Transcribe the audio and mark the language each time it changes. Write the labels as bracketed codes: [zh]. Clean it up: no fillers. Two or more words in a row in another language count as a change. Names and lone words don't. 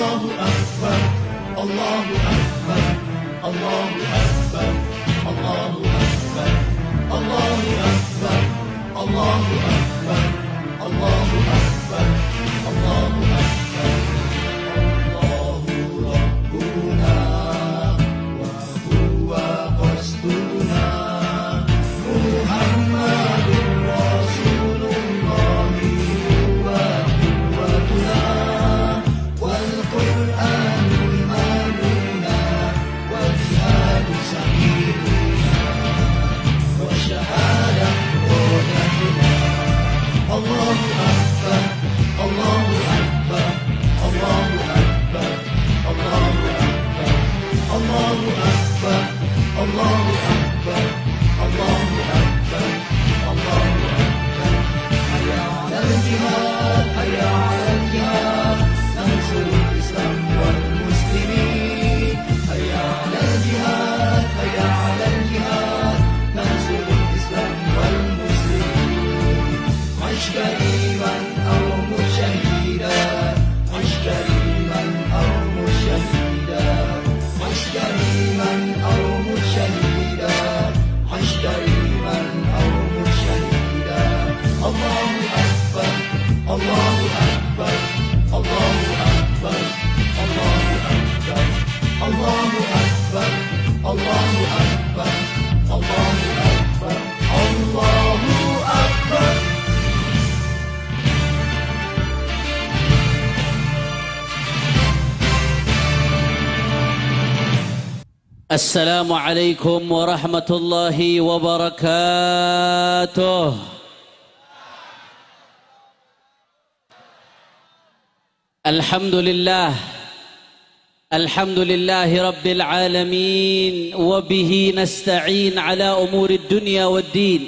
[ar] أكبر، الله أكبر، الله أكبر، الله أكبر، الله أكبر، الله أكبر، الله أكبر، الله أكبر. الله ربنا وهو قصدنا، محمد رسول الله هو قدوتنا، والقرآن إيماننا، والجهاد سبيلنا، والشهادة قولتنا. الله أكبر، الله أكبر، الله أكبر، الله أكبر، الله أكبر، الله أكبر، الله أكبر، الله أكبر. حي على الجهاد، حي على الجهاد، ننصر الإسلام والمسلمين. حي على الجهاد، حي على الجهاد، ننصر الإسلام والمسلمين. عش كريما أو مشاهدا، عش كريما أو مشاهدا، عش كريما أو مشاهدا، عش كريما أو مشاهدا. الله أكبر، الله أكبر، الله أكبر، الله أكبر، الله أكبر، الله أكبر، الله أكبر، الله أكبر. السلام عليكم ورحمة الله وبركاته. الحمد لله، الحمد لله رب العالمين، وبه نستعين على أمور الدنيا والدين.